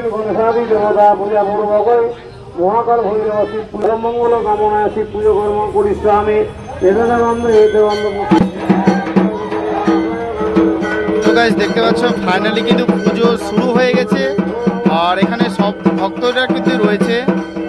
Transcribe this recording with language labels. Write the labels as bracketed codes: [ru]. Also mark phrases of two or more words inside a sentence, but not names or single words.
[sa] गणेशादि देवता पूजा पूर्वक महाकाल भैरव शिव पूजा मंगल कामना शिव पूजा कर्म करिष्यामि वेदांत [bn] তো গাইস দেখতে পাচ্ছ ফাইনালি কিন্তু পুজো শুরু হয়ে গেছে। আর এখানে সব ভক্তরা কিন্তু রয়েছে।